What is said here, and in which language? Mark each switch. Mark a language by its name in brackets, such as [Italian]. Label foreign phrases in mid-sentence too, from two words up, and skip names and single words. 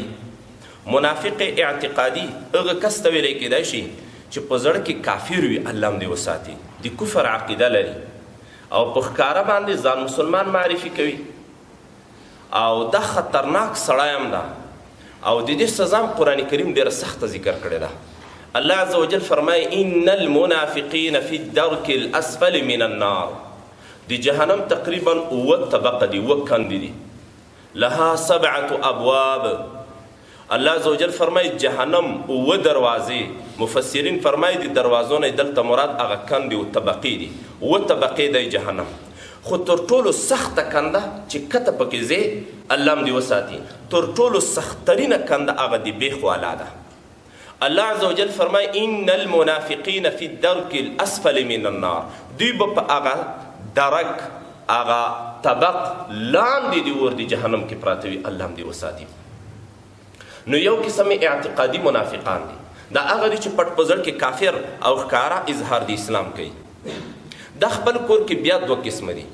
[Pashto] منافق اعتقادي هغه کس ته ویلی کیدی شي چې په زړه کې کافر وي، الله هم دې وساتي، د کفر عقیده لري او په ښکاره باندې ځان مسلمان معرفي کوي او دا خطرناک سړی هم ده او د دې سزا هم قرآن کریم ډېره سخته ذکر کړې ده. [Arabic] الله عز وجل فرمایي ان المنافقین فی الدرک الاسفل من النار. [Pashto] د جهنم تقریبا 7 طبقه دي، 7 کندې دي، [Arabic] لها 7 ابواب. الله عز وجل [Pashto] فرمایي جهنم 7 دروازې. مفسرین فرمایي د دروازو نه دلته مراد هغه کندې او طبقې دي. 7 طبقې دی جهنم. خو تر ټولو سخته کنده چې کته پکې ځې الله هم دې وساتي، تر ټولو سختترینه کنده هغه د بیخ والا ده. [Arabic] الله عز وجل فرمایي ان المنافقین فی الدرک الاسفل من النار. [Pashto] دوی به په هغه درک هغه طبق لاندې د اور د جهنم کې پراته وي. الله هم دې وساتي. نو یو قسم اعتقادي منافقان دي، دا هغه دي چې پټ په زړه کې کافر او ښکاره اظهار د اسلام کوي. دا خپل کور کې بیا 2 قسمه دي.